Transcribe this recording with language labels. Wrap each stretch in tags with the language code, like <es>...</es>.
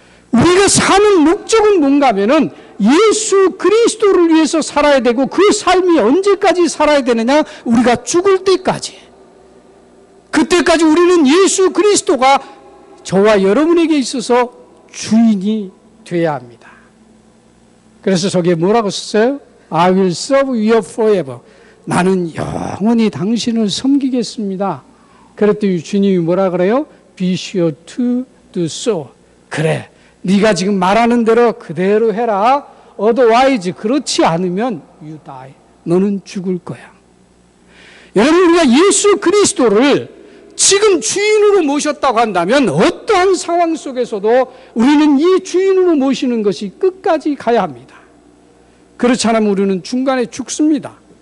<ko>우리가 사는 목적은 뭔가 하면은 예수 그리스도를 위해서 살아야 되고, 그 삶이 언제까지 살아야 되느냐? 우리가 죽을 때까지. 그때까지 우리는 예수 그리스도가 저와 여러분에게 있어서 주인이 되어야 합니다. 그래서 저게 뭐라고 썼어요?</ko> <en>I will serve you forever.</en> <ko>나는 영원히 당신을 섬기겠습니다. 그랬더니 주님이 뭐라 그래요?</ko> <en>Be sure to do so.</en> <ko>그래, 네가 지금 말하는 대로 그대로 해라.</ko> <en>Otherwise,</en> <ko>그렇지 않으면</ko> <en>you die.</en> <ko>너는 죽을 거야. 여러분, 우리가 예수 그리스도를 지금 주인으로 모셨다고 한다면 어떠한 상황 속에서도 우리는 이 주인으로 모시는 것이 끝까지 가야 합니다. 그렇지 않으면 우리는 중간에 죽습니다.</ko>